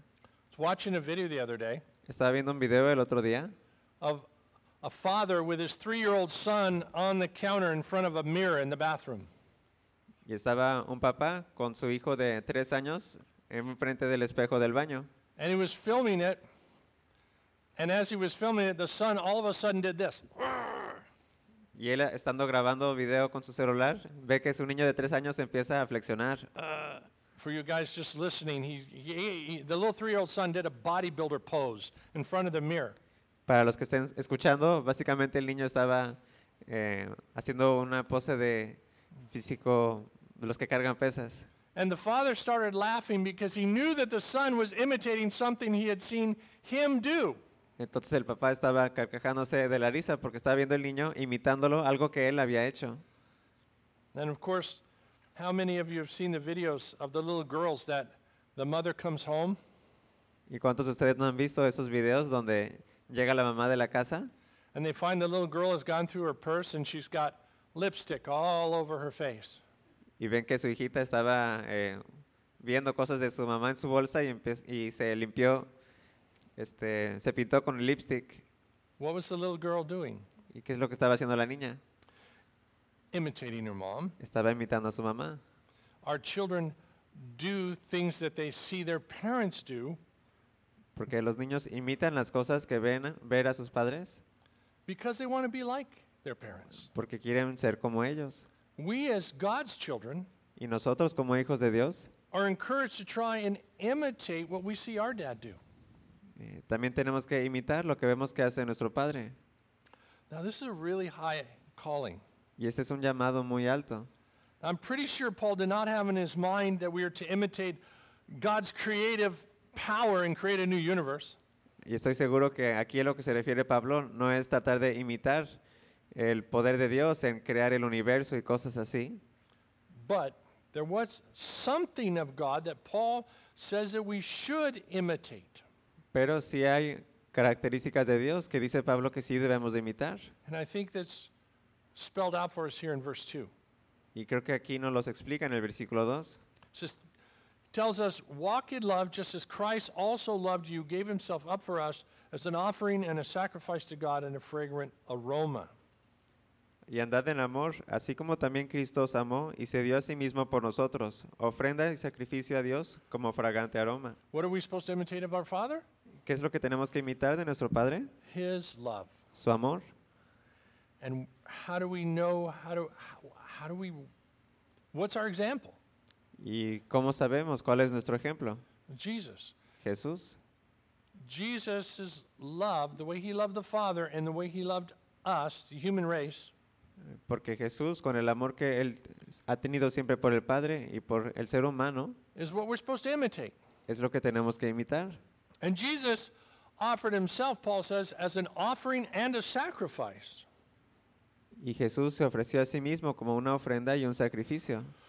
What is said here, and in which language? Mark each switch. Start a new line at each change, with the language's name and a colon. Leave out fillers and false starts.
English: I was watching a video the other day.
Spanish: Estaba viendo un video el otro día.
English: A father with his 3-year-old son on the counter in front of a mirror in the bathroom.
Spanish: Y estaba un papá con su hijo de 3 años en frente del espejo del baño.
English: And he was filming it. And as he was filming it, the son all of a sudden did this.
Spanish: Y él estando grabando video con su celular, ve que su niño de 3 años empieza a flexionar.
English: For you guys just listening, the little 3-year-old son did a bodybuilder pose in front of the mirror.
Spanish: Para los que estén escuchando, básicamente el niño estaba haciendo una pose de físico de los que cargan pesas.
English: And the father started laughing because he knew that the son was imitating something he had seen him do.
Spanish: Entonces el papá estaba carcajándose de la risa porque estaba viendo el niño imitándolo, algo que él había hecho.
English: And of course, how many of you have seen the videos of the little girls that the mother comes home?
Spanish: ¿Y cuántos de ustedes no han visto esos videos donde llega la mamá de la casa?
English: And they find the little girl has gone through her purse and she's got lipstick all over her face.
Spanish: Y ven que su hijita estaba viendo cosas de su mamá en su bolsa y se limpió, se pintó con el lipstick.
English: What was the little girl doing?
Spanish: ¿Y qué es lo que estaba haciendo la niña?
English: Imitating her mom.
Spanish: Estaba imitando a su mamá.
English: Our children do things that they see their parents do.
Spanish: Porque los niños imitan las cosas que ven a sus padres.
English: Because they want to be like their parents.
Spanish: Porque quieren ser como ellos.
English: We as God's children.
Spanish: Y nosotros como hijos de Dios.
English: Are encouraged to try and imitate what we see our dad do.
Spanish: También tenemos que imitar lo que vemos que hace nuestro padre.
English: Now this is a really high calling.
Spanish: Y este es un llamado muy alto.
English: I'm pretty sure Paul did not have in his mind that we are to imitate God's creative power and create a new universe.
Spanish: Y estoy seguro que aquí a lo que se refiere Pablo no es tratar de imitar el poder de Dios en crear el universo y cosas así.
English: But there was something of God that Paul says that we should imitate.
Spanish: Pero sí hay características de Dios que dice Pablo que sí debemos de imitar.
English: And I think that's spelled out for us here in verse 2.
Spanish: Y creo que aquí nos los explica en el versículo 2.
English: Tells us, walk in love just as Christ also loved you, gave himself up for us as an offering and a sacrifice to God and a fragrant aroma.
Spanish: Y andad en amor, así como también Cristo os amó y se dio a sí mismo por nosotros, ofrenda y sacrificio a Dios como fragante aroma.
English: What are we supposed to imitate of our Father?
Spanish: ¿Qué es lo que tenemos que imitar de nuestro Padre?
English: His love.
Spanish: Su amor.
English: And how do we know, how do we, what's our example?
Spanish: ¿Y cómo sabemos cuál es nuestro ejemplo?
English: Jesus.
Spanish: Jesús.
English: Jesus' love, the way he loved the Father and the way he loved us, the human race.
Spanish: Porque Jesús, con el amor que él ha tenido siempre por el Padre y por el ser humano,
English: is what we're supposed to imitate.
Spanish: Es lo que tenemos que imitar.
English: And Jesus offered himself, Paul says, as an offering and a sacrifice.
Spanish: Y Jesús se ofreció a sí mismo como una ofrenda y un sacrificio.